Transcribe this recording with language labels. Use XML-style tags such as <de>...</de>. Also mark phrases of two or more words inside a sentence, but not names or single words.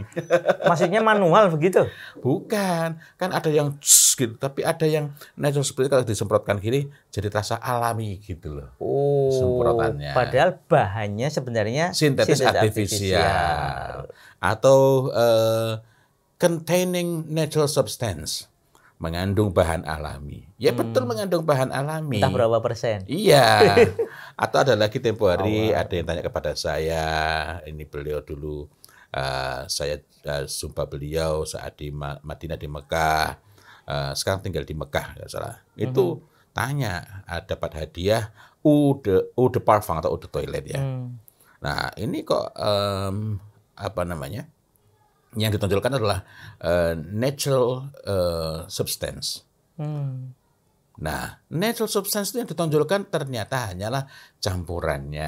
<id>Maksudnya manual begitu? Bukan, kan ada yang gitu, tapi ada yang</id> <en>natural spray</en> <id>kalau disemprotkan gini jadi terasa alami gitu loh. Semprotannya. Padahal bahannya sebenarnya sintetis artifisial atau</id> <en>containing natural substance.</en> <id>mengandung bahan alami. Ya betul mengandung bahan alami. Entah berapa persen. Iya. Atau ada lagi tempo hari ada yang tanya kepada saya, ini beliau dulu saya sumpah beliau saat di Madinah di Mekah, sekarang tinggal di Mekah nggak salah. Itu tanya dapat hadiah</id> <fr>eau de parfum</fr> <id>atau</id> <fr>eau de toilet</fr> <id>ya. Nah ini kok apa namanya? Yang ditonjolkan adalah</id> <en>natural substance.</en> <id>Nah,</id> <en>natural substance</en> <id>itu yang ditonjolkan ternyata hanyalah campurannya.</id>